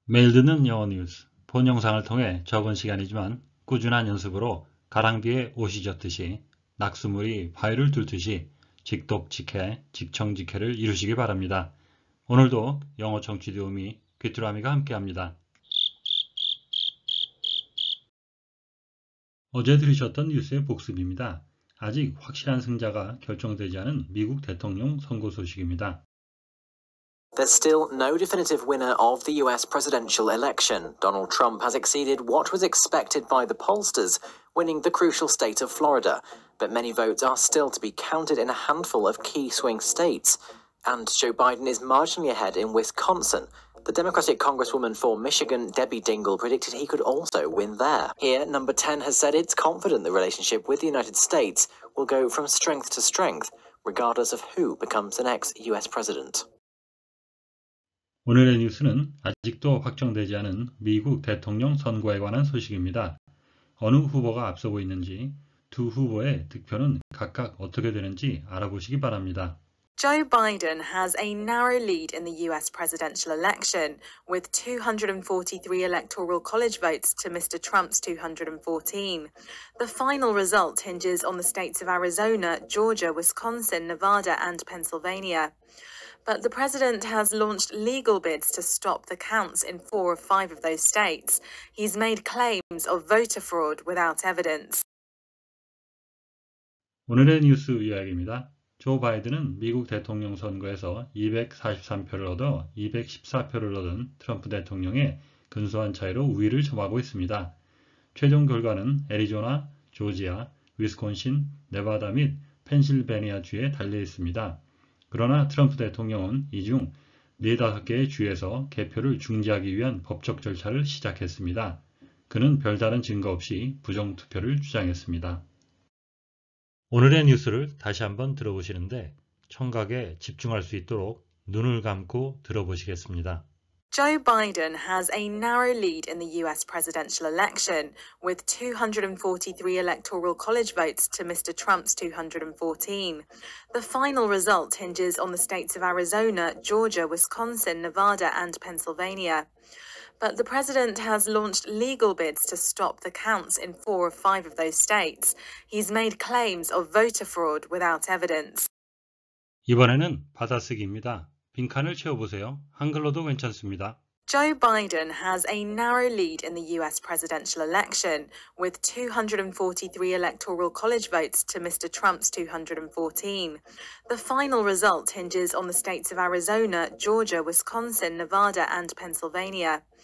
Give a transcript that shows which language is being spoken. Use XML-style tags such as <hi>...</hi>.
<ko>매일 듣는 영어 뉴스, 본 영상을 통해 적은 시간이지만 꾸준한 연습으로 가랑비에 옷이 젖듯이 낙수물이 바위를 뚫듯이 직독직해, 직청직해를 이루시기 바랍니다. 오늘도 영어 청취 도우미 귀뚜라미가 함께합니다. 어제 들으셨던 뉴스의 복습입니다. 아직 확실한 승자가 결정되지 않은 미국 대통령 선거 소식입니다.</ko> <en>There's still no definitive winner of the US presidential election. Donald Trump has exceeded what was expected by the pollsters, winning the crucial state of Florida. But many votes are still to be counted in a handful of key swing states. And Joe Biden is marginally ahead in Wisconsin. The Democratic Congresswoman for Michigan, Debbie Dingell, predicted he could also win there. Here, number 10 has said it's confident the relationship with the United States will go from strength to strength, regardless of who becomes the next US president.</en> <ko>오늘의 뉴스는 아직도 확정되지 않은 미국 대통령 선거에 관한 소식입니다. 어느 후보가 앞서고 있는지, 두 후보의 득표는 각각 어떻게 되는지 알아보시기 바랍니다.</ko> <en>Joe Biden has a narrow lead in the US presidential election, with 243 electoral college votes to Mr. Trump's 214. The final result hinges on the states of Arizona, Georgia, Wisconsin, Nevada, and Pennsylvania. But the president has launched legal bids to stop the counts in 4 of 5 of those states. He's made claims of voter fraud without evidence.</en> <ko>오늘의 뉴스 요약입니다. 조 바이든은 미국 대통령 선거에서 243표를 얻어 214표를 얻은 트럼프 대통령의 근소한 차이로 우위를 점하고 있습니다. 최종 결과는 애리조나, 조지아, 위스콘신, 네바다 및 펜실베니아주에 달려 있습니다. 그러나 트럼프 대통령은 이 중 4-5개의 주에서 개표를 중지하기 위한 법적 절차를 시작했습니다. 그는 별다른 증거 없이 부정투표를 주장했습니다. 오늘의 뉴스를 다시 한번 들어보시는데 청각에 집중할 수 있도록 눈을 감고 들어보시겠습니다.</ko> <en>Joe Biden has a narrow lead in the US presidential election, with 243 electoral college votes to Mr. Trump's 214. The final result hinges on the states of Arizona, Georgia, Wisconsin, Nevada, and Pennsylvania. But the president has launched legal bids to stop the counts in 4 of 5 of those states. He's made claims of voter fraud without evidence.</en> <ko>이번에는 받아쓰기입니다. 빈칸을 채워보세요. 한글로도 괜찮습니다.</ko> <en>Joe Biden has a narrow lead in the US presidential election, with 243 electoral college votes to Mr. Trump's 214. The final result hinges on the states of Arizona, Georgia, Wisconsin, Nevada, and Pennsylvania.</en>